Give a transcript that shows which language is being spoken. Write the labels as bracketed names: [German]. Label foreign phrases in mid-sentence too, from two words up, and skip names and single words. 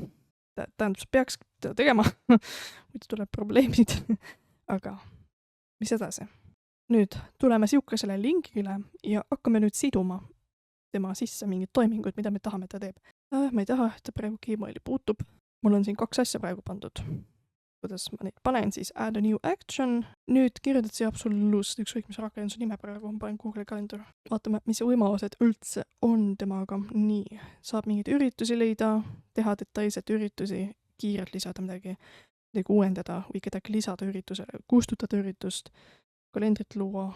[Estonian] Tähendab, sa peaks seda tegema, muidu tuleb probleemid, aga mis edasi? Nüüd tuleme siukesele lingile ja hakkame nüüd siduma tema sisse mingid toimingud, mida me tahame, ta teeb. Ma ei taha, et ta praegu Gmaili puutub. Mul on siin 2 asja praegu pandud. Kuidas ma neid panen, siis [English] add a new action. [Estonian] Nüüd kirjutad siia absoluutselt ükskõik, mis rakenduse nime praegu on, panen Google Calendar. Vaatame, mis võimalused üldse on temaga. Nii, saab mingeid üritusi leida, teha detailselt üritusi, kiirelt lisada midagi uuendada või kedagi lisada üritusele, kustutada üritust, kalendrit luua.